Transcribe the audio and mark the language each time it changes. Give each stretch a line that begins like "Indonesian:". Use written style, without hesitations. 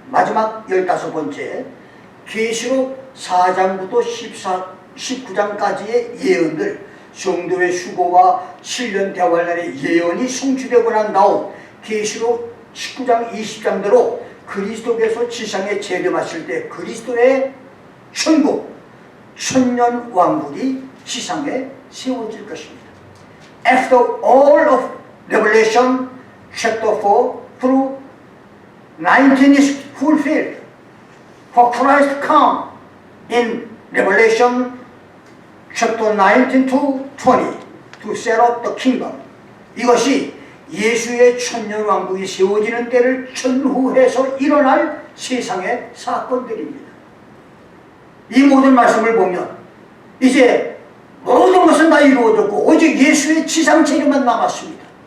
Korean: 마지막 15번째 계시록 4장부터 19장까지의 예언들 성도의 수고와 7년 대환란의 예언이 성취되고 난 다음 계시록 19장 20장대로 그리스도께서 지상에 재림하실 때 그리스도의 천국 천년 왕국이 지상에 세워질 것입니다.
English: After all of Revelation chapter 4 through 19 is fulfilled, for Christ come in Revelation chapter 19 to 20 to set up the kingdom.
Korean: 이것이 예수의 천년왕국이 세워지는 때를 전후해서 일어날 세상의 사건들입니다. 이 모든 말씀을 보면 이제 모든 것은 다 이루어졌고 오직 예수의 지상 재림만 남았습니다.